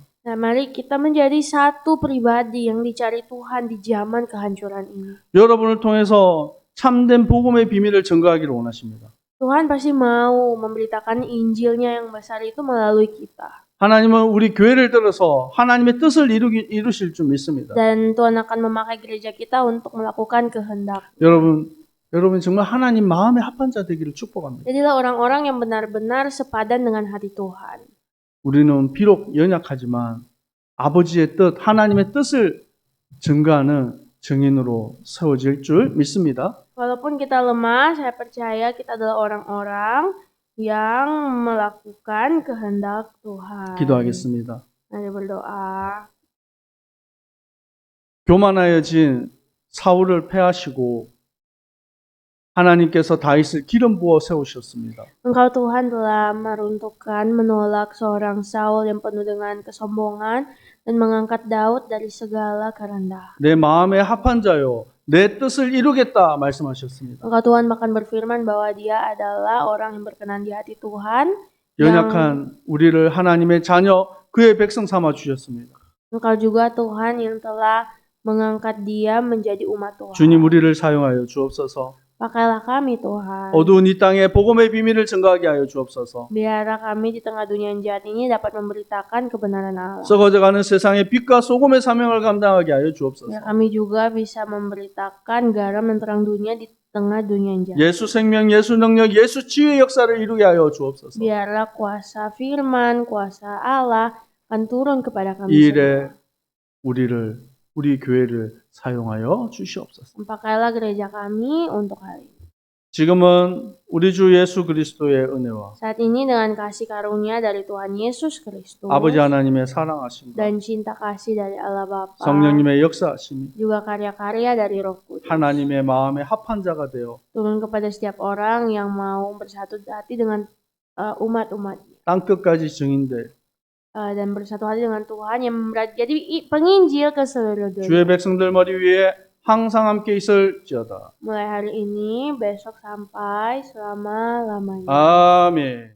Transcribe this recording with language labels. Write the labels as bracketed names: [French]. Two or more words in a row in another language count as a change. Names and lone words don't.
[Indonesian] Nah, mari kita menjadi satu pribadi yang dicari Tuhan di zaman kehancuran ini. [Korean] 여러분을 통해서 참된 복음의 비밀을 증거하기를 원하십니다. [Indonesian] Tuhan pasti mau memberitakan Injilnya yang besar itu melalui kita. [Korean] 하나님은 우리 교회를 들어서 하나님의 뜻을 이루실 줄 믿습니다. [Indonesian] Dan Tuhan akan memakai gereja kita untuk melakukan kehendak. [Korean] 여러분 정말 하나님 마음에 합한 자 되기를 축복합니다. [Indonesian] Jadilah orang-orang yang benar-benar sepadan dengan hati Tuhan. [Korean] 우리는 비록 연약하지만 아버지의 뜻, 하나님의 뜻을 증거하는 증인으로 세워질 줄 믿습니다. [Indonesian] Walaupun kita lemah, saya percaya kita adalah orang-orang yang melakukan kehendak Tuhan. [Korean] 기도하겠습니다. [Indonesian] Mari berdoa. [Korean] 교만하여진 사울을 패하시고 하나님께서 다윗을 기름 부어 세우셨습니다. [Indonesian] Engkau Tuhan telah meruntuhkan, menolak seorang Saul yang penuh dengan kesombongan dan mengangkat Daud dari segala kerendahan. [Korean] 내 마음에 합한 자요, 내 뜻을 이루겠다 말씀하셨습니다. [Indonesian] Engkau Tuhan bahkan berfirman bahwa dia adalah orang yang berkenan di hati Tuhan. [Korean] 연약한 우리를 하나님의 자녀, 그의 백성 삼아 주셨습니다. [Indonesian] Engkau juga Tuhan yang telah mengangkat dia menjadi umat Tuhan. [Korean] 주님 우리를 사용하여 주옵소서. [Indonesian] Pakailah kami Tuhan. [Korean] 어두운 이 땅에 복음의 비밀을 증거하게 하여 주옵소서. [Indonesian] Biarlah kami di tengah dunia yang jahat ini dapat memberitakan kebenaran Allah. [Korean] 썩어져가는 세상의 빛과 소금의 사명을 감당하게 하여 주옵소서. [Indonesian] Biar kami juga bisa memberitakan garam dan terang dunia di tengah dunia yang jahat. [Korean] 예수 생명, 예수 능력, 예수 치유의 역사를 이루게 하여 주옵소서. [Indonesian] Biarlah kuasa firman, kuasa Allah akan turun kepada kami [Korean] 이 [Indonesian] semua. [Korean] 일에 우리 교회를 사용하여 주시옵소서. [Indonesian] Pakailah gereja kami untuk hal ini. [Korean] 지금은 우리 주 예수 그리스도의 은혜와 [Indonesian] Saat ini dengan kasih karunia dari Tuhan Yesus Kristus [Korean] 아버지 하나님의 사랑하심과 [Indonesian] dan cinta kasih dari Allah Bapa, [Korean] 성령님의 역사하심이 [Indonesian] juga karya-karya dari Roh Kudus [Korean] 하나님의 마음에 합한 자가 되어 [Indonesian] turun kepada setiap orang yang mau bersatu hati dengan umat-umatnya. [Korean] 땅 끝까지 증인될 [Indonesian] Dan bersatu hati dengan Tuhan yang jadi penginjil ke seluruh [Korean] 주의 [Indonesian] dunia. [Korean] 백성들 머리 위에 항상 함께 있을지어다. [Indonesian] Mulai hari ini, besok sampai selama-lamanya. [Korean] 아멘.